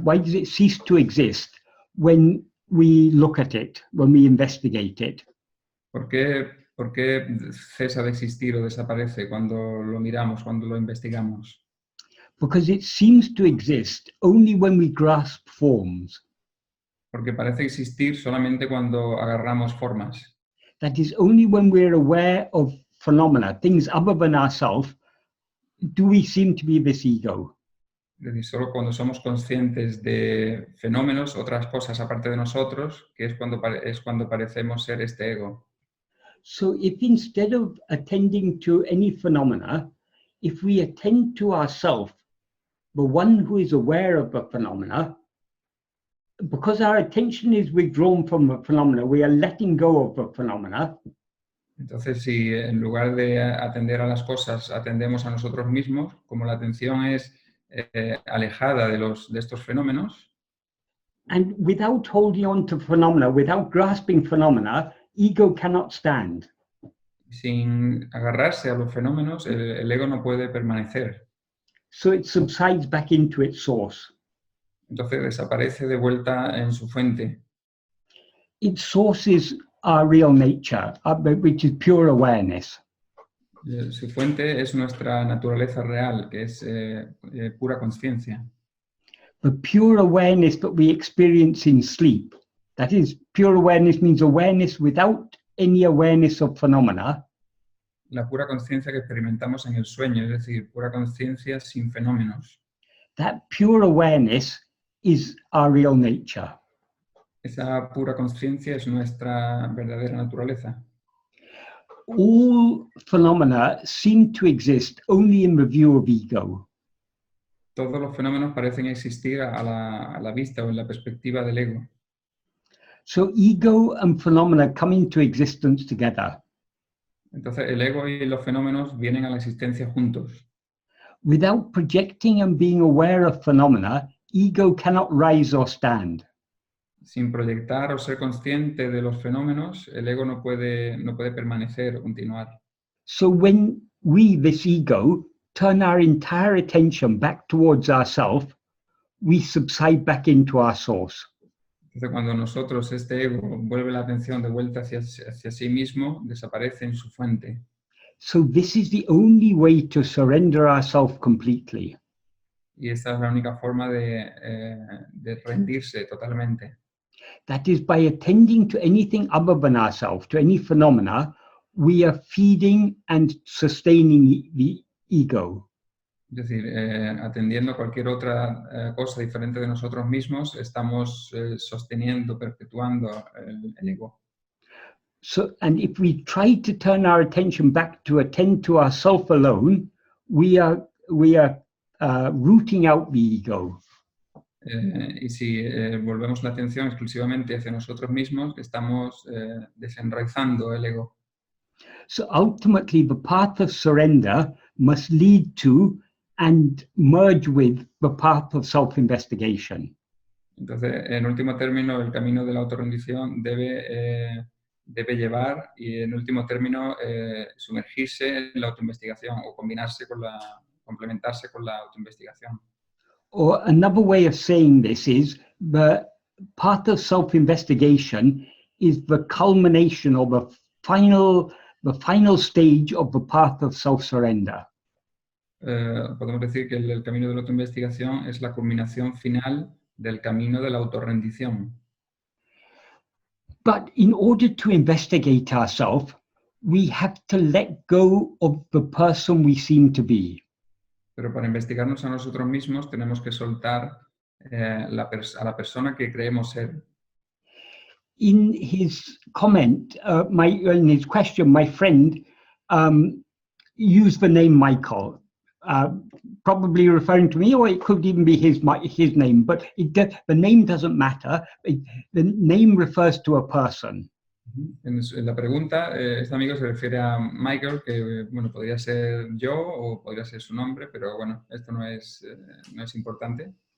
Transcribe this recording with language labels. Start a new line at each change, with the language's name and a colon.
English: Why does it cease to exist when we look at it, when we investigate it?
Spanish: ¿Por qué cesa de existir o desaparece cuando lo miramos, cuando lo investigamos?
English: Because it seems to exist only when we grasp forms.
Spanish: Porque parece existir solamente cuando agarramos formas.
English: That is, only when we're aware of phenomena, things other than ourselves, do we seem to be this ego.
Spanish: Es decir, solo cuando somos conscientes de fenómenos, otras cosas aparte de nosotros, que es cuando parecemos ser este ego.
English: So if instead of attending to any phenomena, if we attend to ourselves, the one who is aware of the phenomena, because our attention is withdrawn from the phenomena, we are letting go of the phenomena.
Spanish: Entonces, si en lugar de atender a las cosas, atendemos a nosotros mismos, como la atención es alejada de estos fenómenos.
English: And without holding on to phenomena, without grasping phenomena, ego cannot stand.
Spanish: Sin agarrarse a los fenómenos, el ego no puede permanecer.
English: So it subsides back into its source.
Spanish: Entonces desaparece de vuelta en su fuente.
English: Its source is our real nature, which is pure awareness.
Spanish: Su fuente es nuestra naturaleza real, que es pura conciencia.
English: The pure awareness that we experience in sleep, that is, pure awareness means awareness without any awareness of phenomena.
Spanish: La pura conciencia que experimentamos en el sueño, es decir, pura conciencia sin fenómenos.
English: That pure awareness is our real nature.
Spanish: Esa pura conciencia es nuestra verdadera naturaleza.
English: All phenomena seem to exist only in the view of ego.
Spanish: Todos los fenómenos parecen existir a la vista o en la perspectiva del ego.
English: So ego and phenomena come into existence together.
Spanish: Entonces el ego y los fenómenos vienen a la existencia juntos.
English: Without projecting and being aware of phenomena, ego cannot rise or stand.
Spanish: Sin proyectar o ser consciente de los fenómenos, el ego no puede permanecer o continuar.
English: So when we, this ego, turn our entire attention back towards ourselves, we subside back into our source.
Spanish: Entonces cuando nosotros, este ego, vuelve la atención de vuelta hacia sí mismo, desaparece en su fuente.
English: So this is the only way to surrender ourselves completely.
Spanish: Y esta es la única forma de rendirse totalmente.
English: That is, by attending to anything other than ourselves, to any phenomena, we are feeding and sustaining the ego.
Spanish: Es decir, atendiendo a cualquier otra cosa diferente de nosotros mismos, estamos sosteniendo, perpetuando el ego.
English: So, and if we try to turn our attention back to attend to ourself alone, we are rooting out the ego.
Spanish: Y si volvemos la atención exclusivamente hacia nosotros mismos, estamos desenraizando el ego.
English: So ultimately, the path of surrender must lead to and merge with the path of self-investigation.
Spanish: Entonces, en último término, el camino de la autorrendición debe llevar y, en último término, sumergirse en la autoinvestigación o combinarse con la complementarse con la autoinvestigación.
English: Or another way of saying this is the path of self-investigation is the culmination or the final stage of the path of self-surrender.
Spanish: Podemos decir que el camino de la autoinvestigación es la culminación final del camino de la autorrendición.
English: But in order to investigate ourselves, we have to let go of the person we seem to be.
Spanish: Pero para investigarnos a nosotros mismos tenemos que soltar a la persona que creemos ser.
English: In his comment, in his question, my friend used the name Michael, probably referring to me, or it could even be his name, but the name doesn't matter. The name refers to a person.
Spanish: En la pregunta, este amigo se refiere a Michael, que bueno, podría ser yo o podría ser su nombre, pero bueno, esto no es importante.